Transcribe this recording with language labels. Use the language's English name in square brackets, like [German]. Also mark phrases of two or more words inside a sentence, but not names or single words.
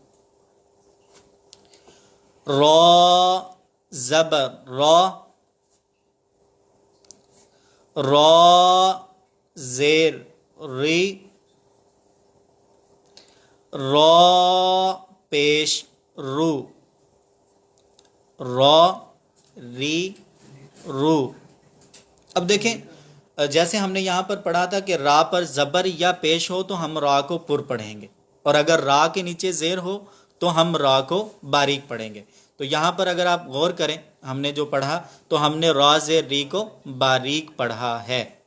[Urdu] را زبر را، را زیر ری، را پیش رو، را ری رو. اب دیکھیں جیسے ہم نے یہاں پر پڑھا تھا کہ را پر زبر یا پیش ہو تو ہم را کو پر پڑھیں گے، اور اگر را کے نیچے زیر ہو تو ہم را کو باریک پڑھیں گے۔ تو یہاں پر اگر آپ غور کریں، ہم نے جو پڑھا تو ہم نے را زیر ری کو باریک پڑھا ہے۔